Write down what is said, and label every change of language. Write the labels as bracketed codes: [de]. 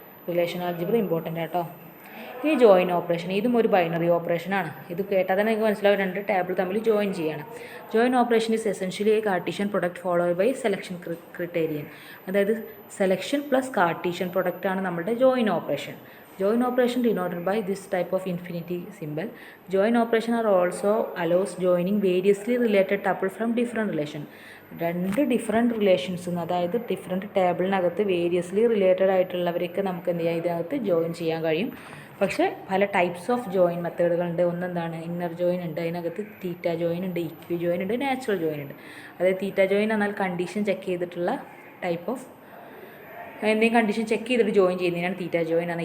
[ml] Relation algebra important ആട്ടോ. ഈ join operation, ഇതും ഒരു ബൈനറി ഓപ്പറേഷനാണ്. ഇത് കേട്ടാൽ തന്നെ നിങ്ങൾക്ക് മനസ്സിലാവും, 2 ടേബിൾ തമ്മിൽ ജോയിൻ ചെയ്യണം. [en] Join operation is essentially a Cartesian product followed by selection criterion. [ml] അതായത് സെലക്ഷൻ പ്ലസ് കാർട്ടീഷ്യൻ പ്രൊഡക്റ്റാണ് നമ്മുടെ join operation. [en] Join operation denoted by this type of infinity symbol. Join operation are also allows joining variously related tuple from different relation. [ml] 2 different relations, അതായത് different ടേബിളിനകത്ത് variously related ആയിട്ടുള്ളവരൊക്കെ നമുക്ക് എന്ത് ചെയ്യാം, ഇതിനകത്ത് join ചെയ്യാൻ കഴിയും. പക്ഷേ പല types of join മെത്തേഡുകളുണ്ട്. ഒന്നെന്താണ് inner join ഉണ്ട്, അതിനകത്ത് തീറ്റ ജോയിൻ ഉണ്ട്, ഇക്വി ജോയിൻ ഉണ്ട്, നാച്ചുറൽ ജോയിൻ ഉണ്ട്. അതായത് തീറ്റ ജോയിൻ എന്നാൽ കണ്ടീഷൻ ചെക്ക് ചെയ്തിട്ടുള്ള ടൈപ്പ് ഓഫ് എന്തെങ്കിലും കണ്ടീഷൻ ചെക്ക് ചെയ്തിട്ട് ജോയിൻ ചെയ്യുന്നതിനാണ് തീറ്റ ജോയിൻ ആണ്.